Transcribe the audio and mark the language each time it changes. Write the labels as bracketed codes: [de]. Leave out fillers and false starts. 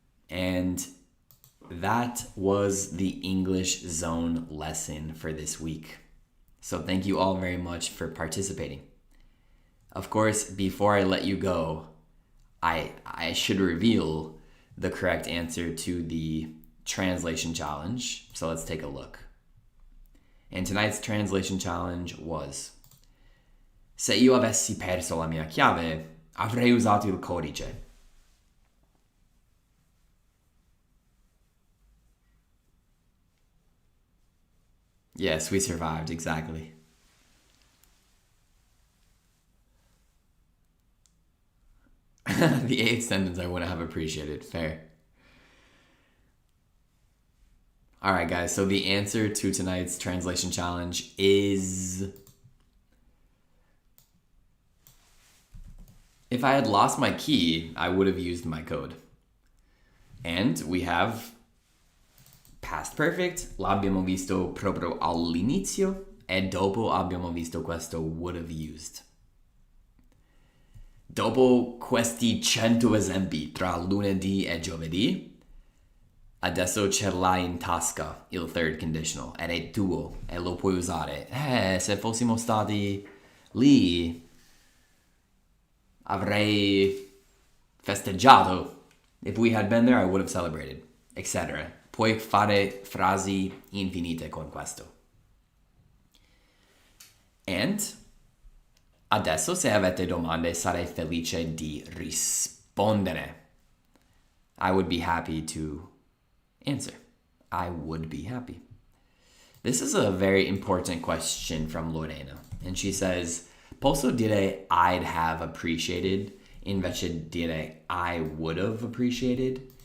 [en] And that was the English Zone lesson for this week. So thank you all very much for participating. Of course, before I let you go, I should reveal the correct answer to the translation challenge. So let's take a look. And tonight's translation challenge was: [it] se io avessi perso la mia chiave, avrei usato il codice. [en] Yes, we survived, exactly. The eighth sentence I wouldn't have appreciated. Fair. All right, guys. So the answer to tonight's translation challenge is... if I had lost my key, I would have used my code. And we have past perfect. [it] L'abbiamo visto proprio all'inizio. E dopo abbiamo visto questo [en] would have used. [it] Dopo questi 100 esempi tra lunedì e giovedì, adesso ce l'hai in tasca il third conditional ed è tuo e lo puoi usare. Se fossimo stati lì, avrei festeggiato. [en] If we had been there, I would have celebrated, etc. [it] Puoi fare frasi infinite con questo. And adesso, se avete domande, sarei felice di rispondere. [en] I would be happy to answer. I would be happy. This is a very important question from Lorena. And she says, [it] posso dire [en] I'd have appreciated [it] invece dire [en] I would have appreciated?